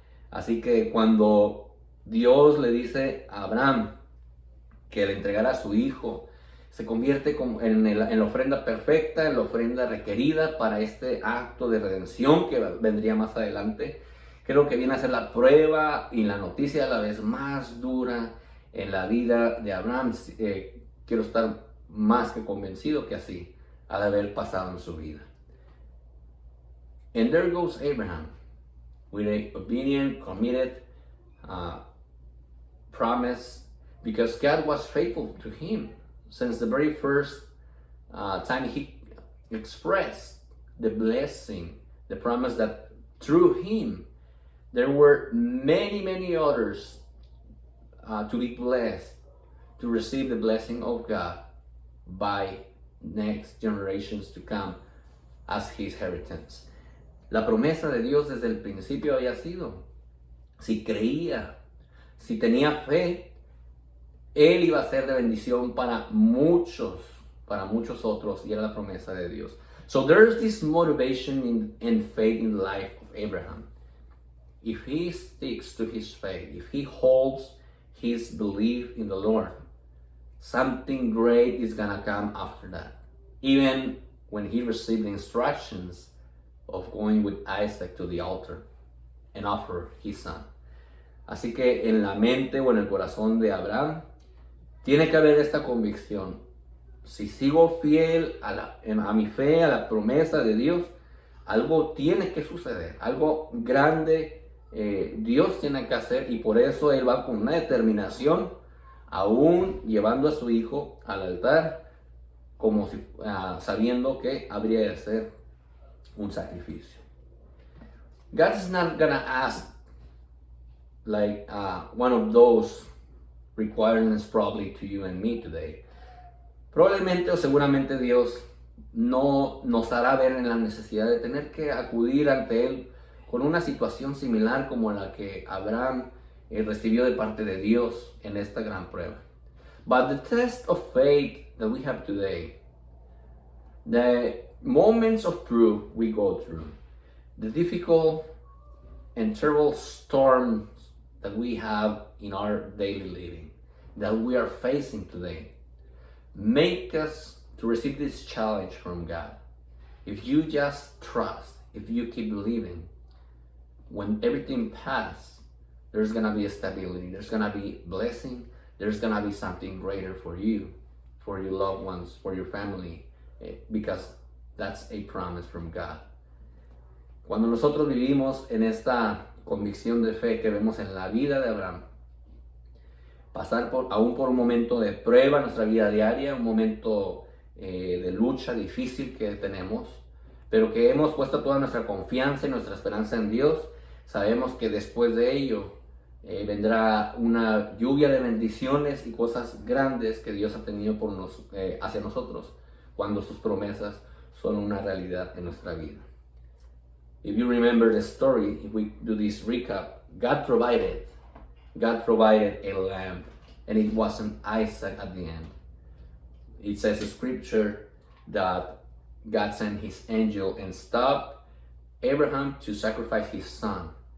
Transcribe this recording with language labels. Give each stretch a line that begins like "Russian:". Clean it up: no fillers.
Spanish: Así que cuando Dios le dice a Abraham que le entregara a su hijo, se convierte en la ofrenda perfecta, en la ofrenda requerida para este acto de redención que vendría más adelante. Creo que viene a ser la prueba y la noticia a la vez más dura en la vida de Abraham. Quiero estar más que convencido que así ha de haber pasado en su vida.
English: And there goes Abraham with an obedient, committed promise, because God was faithful to him since the very first time he expressed the blessing, the promise that through him there were many others to be blessed, to receive the blessing of God by next generations to come as his inheritance.
Spanish: La promesa de Dios desde el principio había sido, si creía, si tenía fe, él iba a ser de bendición para muchos otros, y era la promesa de Dios.
English: So there's this motivation and faith in the life of Abraham. If he sticks to his faith, if he holds his belief in the Lord, something great is gonna come after that. Even when he received the instructions of going with Isaac to the altar and offer his son.
Spanish: Así que en la mente o en el corazón de Abraham tiene que haber esta convicción. Si sigo fiel a mi fe, a la promesa de Dios, algo tiene que suceder, algo grande Dios tiene que hacer, y por eso él va con una determinación, aún llevando a su hijo al altar, como si, sabiendo que habría de ser un sacrificio.
English: God is not gonna ask like one of those requirements probably to you and me today.
Spanish: Probablemente o seguramente Dios no nos hará ver en la necesidad de tener que acudir ante Él con una situación similar como la que Abraham recibió de parte de Dios en esta gran prueba.
English: But the test of faith that we have today, the moments of proof we go through, the difficult and terrible storms that we have in our daily living, that we are facing today, make us to receive this challenge from God. If you just trust, if you keep believing, when everything passes, there's gonna be a stability, there's gonna be blessing, there's gonna be something greater for you, for your loved ones, for your family, because that's a promise from God.
Spanish: Cuando nosotros vivimos en esta convicción de fe que vemos en la vida de Abraham, pasar aún por un momento de prueba en nuestra vida diaria, un momento de lucha difícil que tenemos, pero que hemos puesto toda nuestra confianza y nuestra esperanza en Dios, sabemos que después de ello vendrá una lluvia de bendiciones y cosas grandes que Dios ha tenido hacia nosotros, cuando sus promesas son una realidad en nuestra vida.
English: If you remember the story, if we do this recap, God provided a lamb, and it wasn't Isaac at the end. It says in scripture that God sent his angel and stopped Abraham to sacrifice his son.